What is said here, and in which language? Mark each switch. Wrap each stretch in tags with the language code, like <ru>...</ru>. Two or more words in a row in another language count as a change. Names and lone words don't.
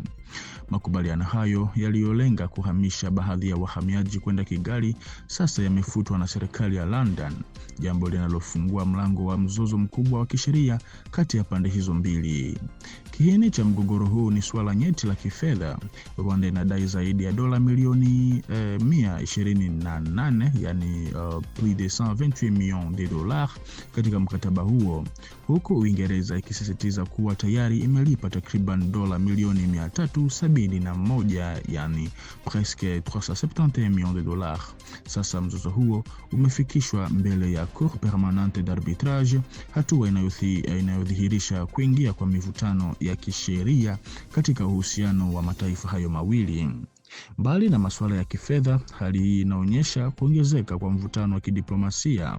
<sw>Makubaliano hayo yaliyolenga kuhamisha baadhi ya wahamiaji kwenda Kigali sasa yamefutwa na serikali ya London, jambo linalofungua mlango wa mzozo mkubwa wa kisheria kati ya pande hizo mbili. Kiini cha mgogoro huu ni swala nyeti la kifedha. Rwanda inadai zaidi ya dola milioni 128, yani</sw> <fr>plus de 128 millions de dollars</fr> <sw>katika mkataba huo, huku Uingereza ikisisitiza kuwa tayari imelipa takriban dola milioni 371, yani</sw> <fr>presque 371 millions de dollars.</fr> <sw>Sasa mzozo huo umefikishwa mbele ya Cour Permanente d'Arbitrage, hatua inayodhihirisha kuingia kwa mivutano ya kisheria katika uhusiano wa mataifa hayo mawili. Mbali na masuala ya kifedha, hali hii inaonyesha kuongezeka kwa mvutano wa kidiplomasia.</sw>